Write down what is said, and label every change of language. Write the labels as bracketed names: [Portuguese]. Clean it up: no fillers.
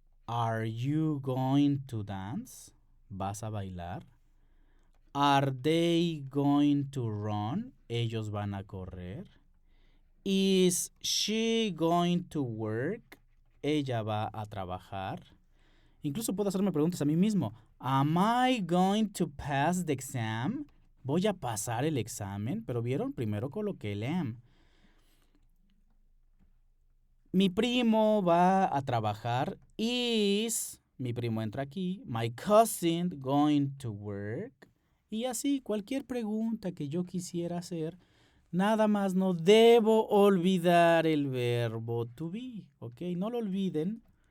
[English] Are you going to dance? [Spanish] ¿Vas a bailar? [English] Are they going to run? [Spanish] ¿Ellos van a correr? [English] Is she going to work? [Spanish] ella va a trabajar. Incluso puedo hacerme preguntas a mí mismo. [English] Am I going to pass the exam? [Spanish] ¿Voy a pasar el examen? Pero vieron, primero coloqué el am. Mi primo va a trabajar. Is, mi primo entra aquí. [English] My cousin going to work. [Spanish] Y así, cualquier pregunta que yo quisiera hacer, nada más no debo olvidar el verbo to be, ¿ok? No lo olviden.